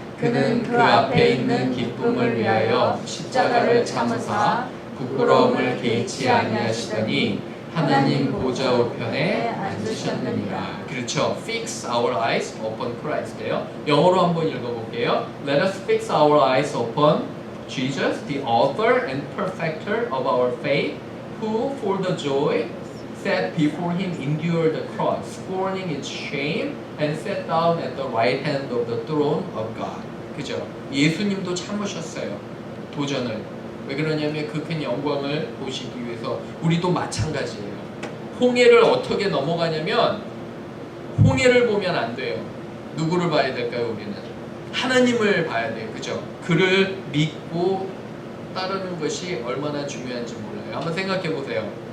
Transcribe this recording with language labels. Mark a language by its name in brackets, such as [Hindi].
[Korean] 그는 그 앞에 있는 기쁨을 위하여 십자가를 참으사 부끄러움을 개의치 아니하시더니 하나님 보좌 우편에 앉으셨느니라. 그렇죠. [English] Fix our eyes upon Christ예요. [Korean] 영어로 한번 읽어볼게요. [English] Let us fix our eyes upon Jesus, the author and perfecter of our faith, who for the joy set before him endured the cross, scorning its shame, and sat down at the right hand of the throne of God. [Korean] 그죠? 예수님도 참으셨어요. 도전을. 왜 그러냐면 그 큰 영광을 보시기 위해서. 우리도 마찬가지예요. 홍해를 어떻게 넘어가냐면 홍해를 보면 안 돼요. 누구를 봐야 될까요? 우리는 하나님을 봐야 돼요. 그죠? 그를 믿고 따르는 것이 얼마나 중요한지 몰라요. 한번 생각해 보세요.